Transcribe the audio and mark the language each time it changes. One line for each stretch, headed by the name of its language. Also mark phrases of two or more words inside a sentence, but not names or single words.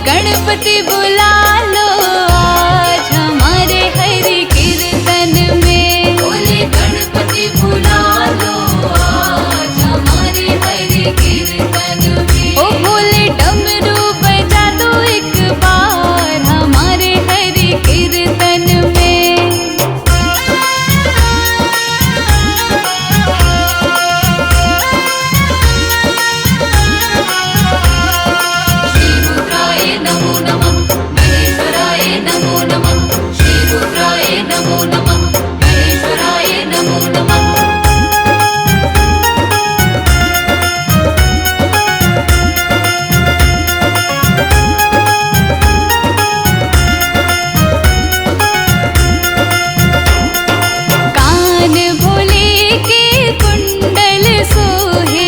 Hindi: गणपति बुला लो आज हमारे हरि कीर्तन में। बोले गणपति बुला लो आज हमारे हरि कीर्तन में। ओ भोले डमरू बजा दो एक बार हमारे हरि कीर्तन में।
Sanskrit: श्री रुद्राय नमो नमः, महेश्वराय नमो नमः। श्री रुद्राय नमो नमः, महेश्वराय नमो नमः।
Hindi: कान भोले के कुंडल सोहे,